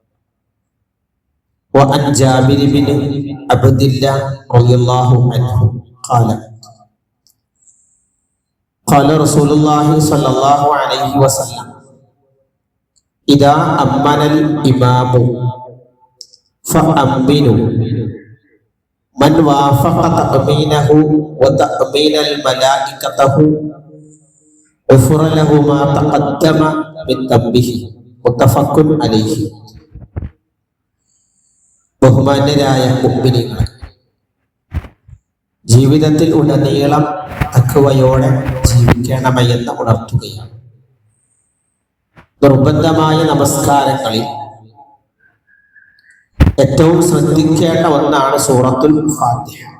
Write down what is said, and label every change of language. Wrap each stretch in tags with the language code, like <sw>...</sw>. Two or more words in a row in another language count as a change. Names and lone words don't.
<ar>وعن جابر بن عبد الله رضي الله عنه قال رسول الله صلى الله عليه وسلم إذا أمن الإمام فأمنوا من وافق تأمينه وتأمين الملائكته غفر له ما تقدم من ذنبه متفق عليه.</ar> <ml>ബഹുമാന്യരായ മുഅ്മിനീങ്ങളെ, ജീവിതത്തിൽ ഉടനീളം തഖ്വയോടെ ജീവിക്കണമെന്ന് ഉണർത്തുകയാണ്. നിർബന്ധമായ നമസ്കാരങ്ങളിൽ ഏറ്റവും ശ്രദ്ധിക്കേണ്ട ഒന്നാണ് സൂറത്തുൽ ഫാത്തിഹ.</ml>